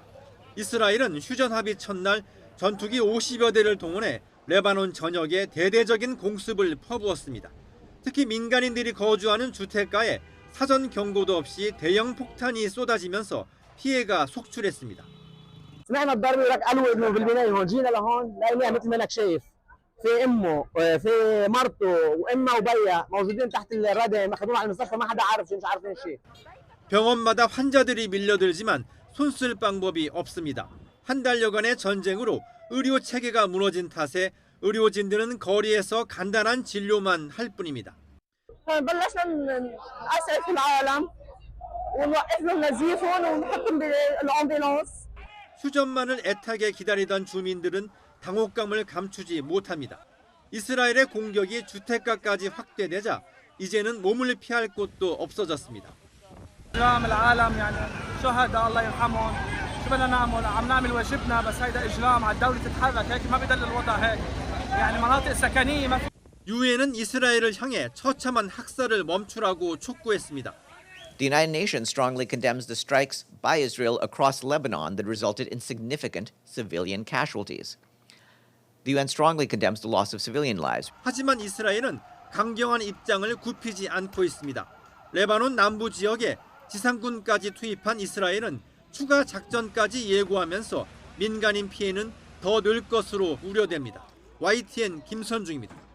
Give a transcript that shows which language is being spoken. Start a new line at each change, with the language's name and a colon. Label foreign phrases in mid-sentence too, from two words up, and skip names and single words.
Korean: 이스라엘은 휴전 합의 첫날 전투기 50여 대를 동원해 레바논 전역에 대대적인 공습을 퍼부었습니다. 특히 민간인들이 거주하는 주택가에 사전 경고도 없이 대형 폭탄이 쏟아지면서 피해가 속출했습니다.
Arabic: سمعنا الضرب ولك قالوا انه بالبنايه هون جينا لهون لقيناها مثل ما انك شايف في امه في مرته وامها وبيها موجودين تحت الردم اخذوهم على المستشفى ما حدا عارف شيء مش عارفين شيء.
Korean: 병원마다 환자들이 밀려들지만 손쓸 방법이 없습니다. 한 달여간의 전쟁으로 의료 체계가 무너진 탓에 의료진들은 거리에서 간단한 진료만 할 뿐입니다.
Arabic: بلشنا نأسعف العالم ونوقف لهم نزيفهم ونحطهم بالامبولانس.
Korean: 휴전만을 애타게 기다리던 주민들은 당혹감을 감추지 못합니다. 이스라엘의 공격이 주택가까지 확대되자 이제는 몸을 피할 곳도 없어졌습니다.
Arabic: إجرام العالم يعني شهداء الله يرحمهم شو بدنا نعمل عم نعمل واجبنا بس هيدا إجرام على الدولة تتحرك هيك ما بدل الوضع هيك يعني مناطق سكنية ما في
Korean: 유엔은 이스라엘을 향해 처참한 학살을 멈추라고 촉구했습니다.
English: The United Nations strongly condemns the strikes by Israel across Lebanon that resulted in significant civilian casualties. The UN strongly condemns the loss of civilian lives.
Korean: 하지만 이스라엘은 강경한 입장을 굽히지 않고 있습니다. 레바논 남부 지역에 지상군까지 투입한 이스라엘은 추가 작전까지 예고하면서 민간인 피해는 더 늘 것으로 우려됩니다. YTN 김선중입니다.